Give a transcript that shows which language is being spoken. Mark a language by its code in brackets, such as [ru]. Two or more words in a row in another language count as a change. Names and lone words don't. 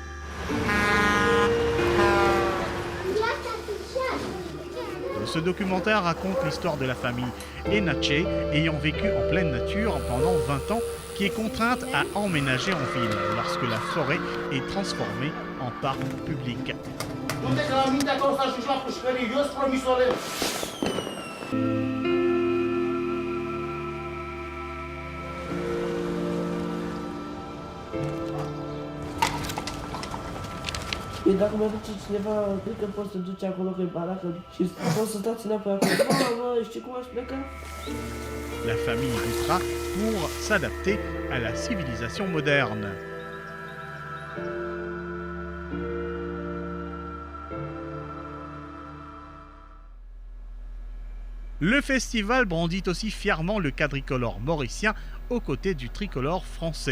[fr] Ce documentaire raconte l'histoire de la famille Enache ayant vécu en pleine nature pendant 20 ans, qui est contrainte à emménager en ville lorsque la forêt est transformée en parc public. [ro] E dacă mai duce cineva, cred că poți să duci acolo că e baracă și poți să stați înapoi acolo. Mamă, știi cum aș pleca? [fr] La famille luttera pour s'adapter à la civilisation moderne. Le festival brandit aussi fièrement le quadricolore mauricien aux côtés du tricolore français.